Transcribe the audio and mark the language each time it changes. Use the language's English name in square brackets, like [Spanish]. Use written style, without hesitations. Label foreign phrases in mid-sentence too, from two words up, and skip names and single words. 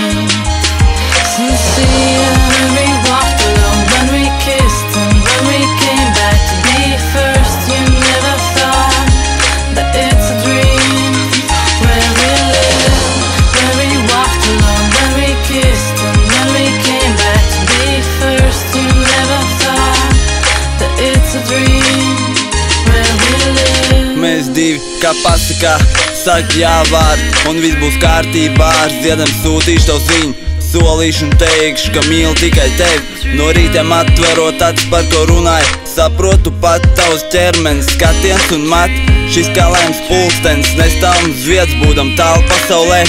[English] Sincere, when we walked alone, when we kissed, and when we came back to be first, you never thought that it's a dream where we live. When we walked alone, when we kissed, and when we came back to be first, you never thought that it's a dream where we live. [Latvian] Mēs divi kā pasakā, saka jāvār, un viss būs kārtībā. Ar ziedam sūtīšu tev ziņu, solīšu un teikšu, ka mīlu tikai tevi. No rītiem atverot acis, par ko runāju, saprotu pat tavs ķermenis, skatiens un mat. Šis kā laimes pulkstenis, nestāvam uz vietas, būdam tālu pasaulē.